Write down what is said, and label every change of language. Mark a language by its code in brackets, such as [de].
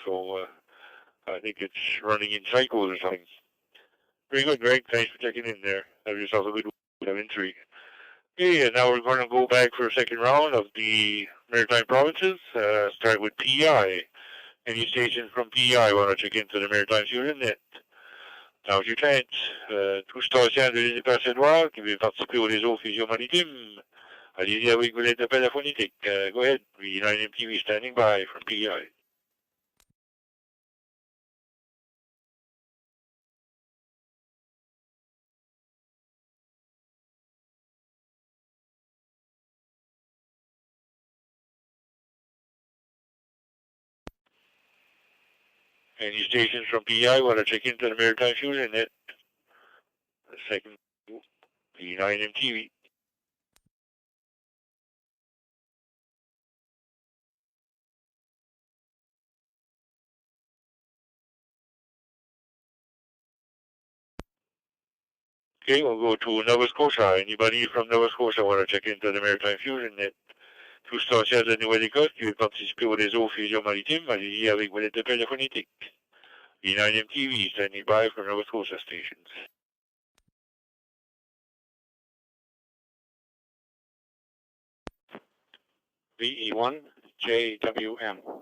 [en] So I think it's running in cycles or something. Very good, Greg. Thanks for checking in there. Have yourself a good week. 7-3. Okay, and now we're going to go back for a second round of the Maritime Provinces. Start with PEI. Any stations from PEI want to check into the Maritime Fusion net? Now's your chance. [fr] Tous stations de l'île des Percédois qui veulent participer au réseau Fusion Maritime. Allez-y avec vos lettres d'appel à phonétique. [en] Go ahead. VE9MTV standing by from PEI. Any stations from PEI want to check into the Maritime Fusion net? The second, VE9MTV. Okay, we'll go to Nova Scotia. Anybody from Nova Scotia want to check into the Maritime Fusion Net? [fr] Tout stations de Nouvelle-Écosse qui veut participer au réseau Fusion Maritime, allez-y avec vos appels phonétiques. [en] V9MTV standing by for Nova Scotia stations. VE1 JWM.